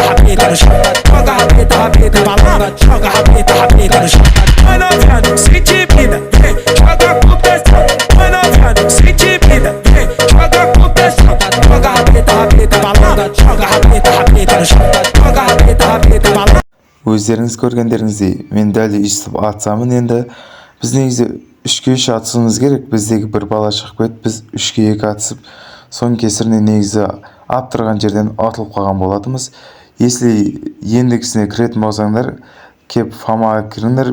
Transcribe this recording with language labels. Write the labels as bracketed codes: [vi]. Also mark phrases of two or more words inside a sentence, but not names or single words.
[pt] rabeta no chão, joga rabeta pra lá, joga rabeta no chão. Vai novinha, não sente vida, vem, joga com pressão. Vai novinha, não sente vida, vem, joga com pressão. Joga rabeta pra lá, joga rabeta no chão, joga rabeta pra lá. [kk] Өздеріңіз көргендеріңіздей мен дәл өйстіп атсамын. Енді біз негізі 3-ке 3 атысымыз керек. Біздегі бір бала шығып кетіп, біз 3-ке 2 атысып, соның кесірінен негізі ап тұрған жерден атылып қалған болатымыз. Если ендігісіне кіретін болсаңдар, кеп фамаға кіріңдер.